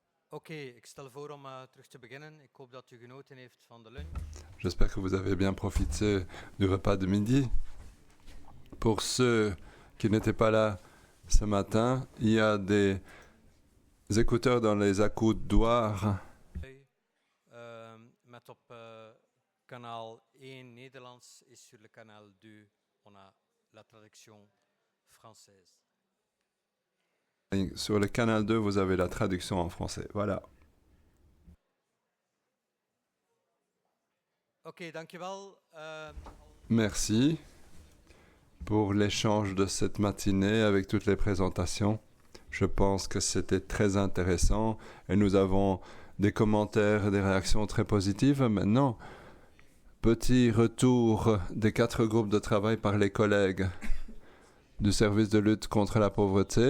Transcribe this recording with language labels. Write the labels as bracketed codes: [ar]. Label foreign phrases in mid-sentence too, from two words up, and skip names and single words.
[nl] Oké, ik stel voor om terug te beginnen. Ik hoop dat u genoten heeft van de lunch. [fr] J'espère que vous avez bien profité du repas de midi. Pour ceux qui n'étaient pas là ce matin, il y a des écouteurs dans les accoudoirs. [nl] Met op kanaal 1 Nederlands [fr] et sur le canal 2, on a la traduction française. Et sur le canal 2, vous avez la traduction en français. Voilà. [nl] Oké, dankjewel. [fr] Merci pour l'échange de cette matinée avec toutes les présentations. Je pense que c'était très intéressant et nous avons des commentaires et des réactions très positives. Maintenant, petit retour des 4 groupes de travail par les collègues du service de lutte contre la pauvreté.